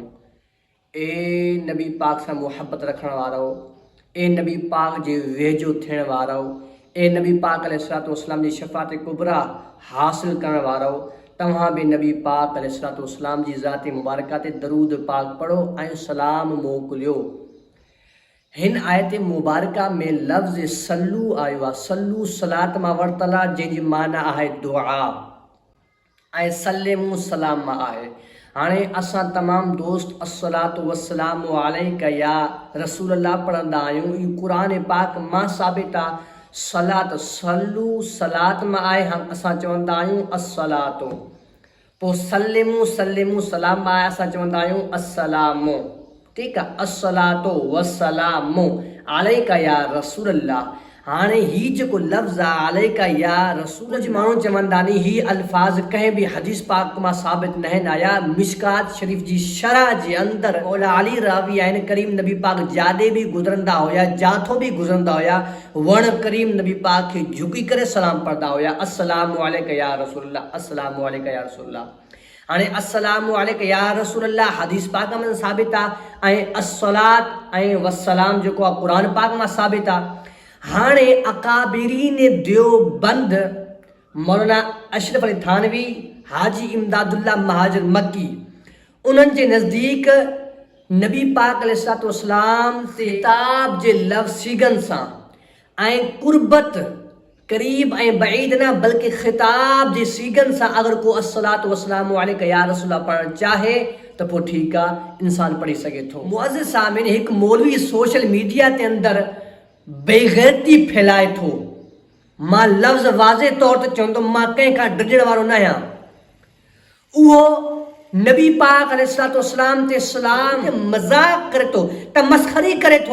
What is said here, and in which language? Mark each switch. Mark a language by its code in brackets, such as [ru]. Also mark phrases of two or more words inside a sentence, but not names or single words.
[sd] ए नबी पाक सां मुहबत रखण वारो, ए नबी पाक जे वेझो थियण वारो, ए नबी पाक [ar] عليه الصلاة والسلام [sd] जी शफ़ाअत कुबरा हासिल करण वारो, तव्हां भी नबी पाक [ar] عليه الصلاة والسلام [sd] जी ज़ाती मुबारका ते दरूद पाक पढ़ो ऐं सलाम मोकिलियो। हिन आयत मुबारका में लफ़्ज़ सल्लू आयो आहे। सल्लू सलात मां वरितल आहे, जंहिंजी माना आहे दुआ, ऐं सल्लिमू सलाम मां आहे। हाणे असां तमामु दोस्त [ar] الصلاة والسلام عليك يا رسول الله [sd] पढ़ंदा आहियूं। इहो क़ुरान पाक मां साबित आहे। सलात सल्लू सलात मां आहे, असां चवंदा आहियूं अस्सलातो। पोइ सल्लिमू सल्लिमू सलाम मां आहे, असां चवंदा आहियूं अस्सलामो। ठीकु आहे, [ar] الصلاة والسلام عليك يا رسول الله. [sd] हाणे हीउ जेको लफ़्ज़ आहे [ar] عليك يا رسول, [sd] कुझु माण्हू चवंदा नी ही अल्फाज़ कंहिं बि हदीस पाक मां साबित न आया। मिशकात शरीफ़ जी शरह जे अंदरि मौला अली रावी आहिनि, करीम नबी पाक जाॾे बि गुज़रंदा हुया, जाथो बि गुज़रंदा हुया, वण करीम नबी पाक खे झुकी करे सलाम पढ़ंदा हुया, [ar] السلام عليك يا رسول الله، السلام عليك يا رسول الله. [sd] हाणे [ar] السلام عليك يا رسول الله [sd] हदीस पाक में साबित आहे, ऐं अस्सलात ऐं वस्सलाम जेको आहे क़ुरान पाक मां साबित आहे। हाणे अकाबिरीन देवबंद मौलाना अशरफ अली थानवी, हाजी इमदादुल्लाह महाजर मक्की, उन्हनि जे नज़दीक नबी पाक [ar] عليه الصلاة والسلام [sd] ते किताब जे लफ़्ज़ीगन सां ऐं कुर्बत करीब ऐं बईद न बल्कि ख़िताब जे सीगन सां अगर को [ar] الصلاة والسلام عليك يا رسول الله [sd] पढ़णु चाहे त पोइ ठीकु आहे, इंसान पढ़ी सघे थो। मुअज़्ज़िज़ सामीन, हिकु मौलवी [en] social media [sd] ते अंदरि बेग़ैरती फैलाए थो। मां लफ़्ज़ वाज़े तौर ते चवंदुमि, मां कंहिंखां डिॼण वारो न आहियां। उहो नबी पाक [ar] عليه الصلاة والسلام [sd] ते सलाम मज़ाक़ करे थो, तमस्ख़री करे थो।